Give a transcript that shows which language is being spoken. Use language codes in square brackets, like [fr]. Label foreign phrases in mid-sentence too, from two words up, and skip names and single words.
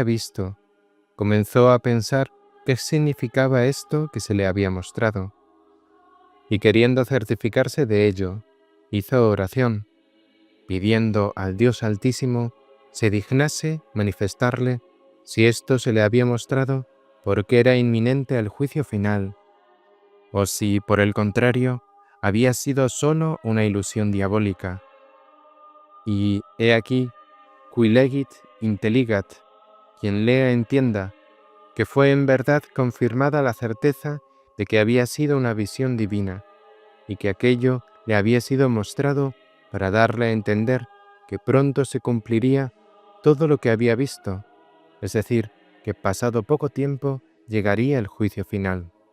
[es] visto, comenzó a pensar qué significaba esto que se le había mostrado, y queriendo certificarse de ello, hizo oración, pidiendo al Dios Altísimo se dignase manifestarle si esto se le había mostrado porque era inminente el juicio final, o si, por el contrario, había sido sólo una ilusión diabólica. Y he aquí, [la] qui legit intelligat, [es] quien lea entienda, que fue en verdad confirmada la certeza de que había sido una visión divina, y que aquello le había sido mostrado para darle a entender que pronto se cumpliría todo lo que había visto, es decir, que pasado poco tiempo llegaría el juicio final.